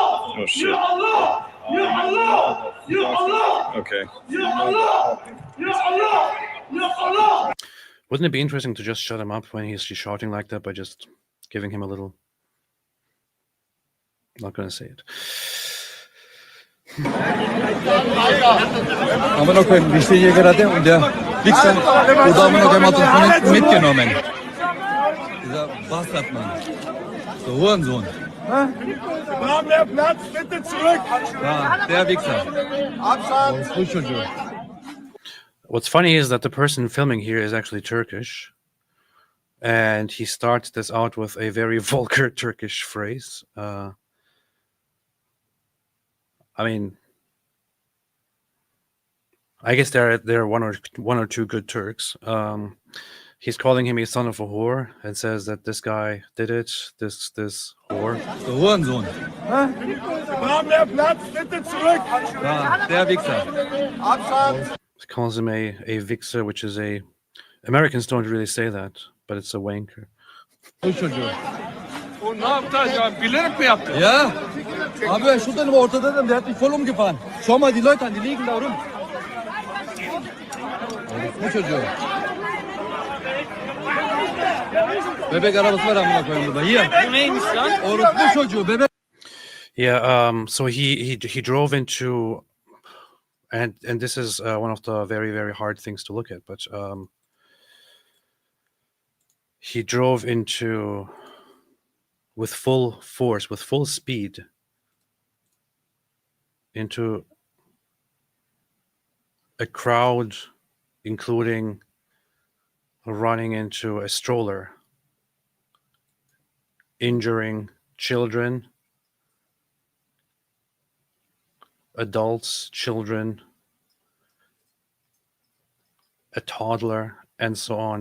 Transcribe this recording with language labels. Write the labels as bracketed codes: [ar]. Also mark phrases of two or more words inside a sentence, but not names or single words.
[en] Oh shit. Okay. Wouldn't it be interesting to just shut him up when he's shouting like that by just giving him a little... Not gonna say it. [tr] Amına koyayım işte [de] hier gerade und der Wichser oder [tr] amına koyayım [de] hat uns mitgenommen. Dieser Bastardmann. Der Hurensohn. Namen der Platz, bitte zurück! Ja, der Wichser. Abstand! [en] What's funny is that the person filming here is actually Turkish. And he starts this out with a very vulgar Turkish phrase. I mean, I guess there are one or two good Turks. He's calling him a son of a whore and says that this guy did it, this whore. [de] Der Hurensohn. Namen der Platz, bitte zurück! Ja, der Wichser. Abstand! [en] He calls him a vixer, which is a... Americans don't really say that, but it's a wanker. [tr] Und ne yaptı ya? Bilerek mi yaptı? Ja. Abi şu benim ortada dedim. [de] Der hat mich voll umgefahren. Schau mal die Leute an, die liegen da rum. [tr] Bu çocuğu. Bebek arabası var amına koyayım burada. Hier. Bu neymiş lan? Orospu çocuğu bebek. [en] Yeah, so he drove into... And this is one of the very, very hard things to look at, but he drove into... with full force, with full speed, into a crowd, including running into a stroller, injuring children, adults, children, a toddler, and so on.